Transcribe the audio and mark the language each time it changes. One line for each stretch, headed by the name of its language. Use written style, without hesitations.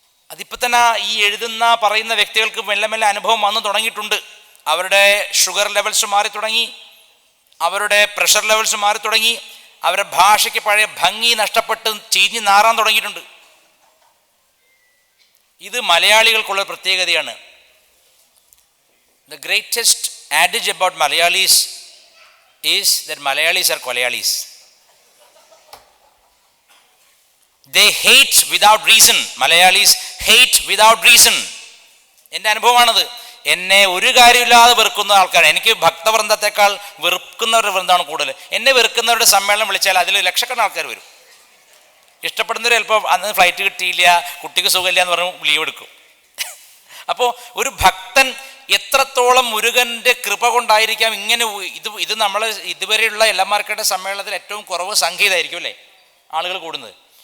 Malayalam: അതിപ്പോൾ തന്നെ ഈ എഴുതുന്ന പറയുന്ന വ്യക്തികൾക്ക് മെല്ലെ മെല്ലെ അനുഭവം വന്നു തുടങ്ങിയിട്ടുണ്ട്. അവരുടെ ഷുഗർ ലെവൽസ് മാറി തുടങ്ങി, അവരുടെ പ്രഷർ ലെവൽസ് മാറി തുടങ്ങി, അവരുടെ ഭാഷയ്ക്ക് പഴയ ഭംഗി നഷ്ടപ്പെട്ട് ചീഞ്ഞ് നാറാൻ തുടങ്ങിയിട്ടുണ്ട്. ഇത് മലയാളികൾക്കുള്ള പ്രത്യേകതയാണ്.
English: The greatest adage about Malayalis is that Malayalis are Kolayalis. They hate without reason. Malayalis hate without reason.
Malayalam: എൻ്റെ അനുഭവമാണത്. എന്നെ ഒരു കാര്യമില്ലാതെ വെറുക്കുന്ന ആൾക്കാർ, എനിക്ക് ഭക്തവൃന്ദത്തെക്കാൾ വെറുക്കുന്നവരുടെ വൃന്ദമാണ് കൂടുതൽ. എന്നെ വെറുക്കുന്നവരുടെ സമ്മേളനം വിളിച്ചാൽ അതിൽ ലക്ഷക്കണക്കിന് ആൾക്കാർ വരും. ഇഷ്ടപ്പെടുന്നവർ ചിലപ്പോൾ അന്ന് ഫ്ലൈറ്റ് കിട്ടിയില്ല, കുട്ടിക്ക് സുഖമില്ല എന്ന് പറഞ്ഞ് ലീവ് എടുക്കും. അപ്പോൾ ഒരു ഭക്തൻ എത്രത്തോളം മുരുകൻ്റെ കൃപ കൊണ്ടായിരിക്കാം ഇങ്ങനെ ഇത് നമ്മൾ ഇതുവരെയുള്ള എല്ലമാർക്കയുടെ സമ്മേളനത്തിൽ ഏറ്റവും കുറവ് സംഖ്യ ഇതായിരിക്കും അല്ലേ ആളുകൾ കൂടുന്നത്.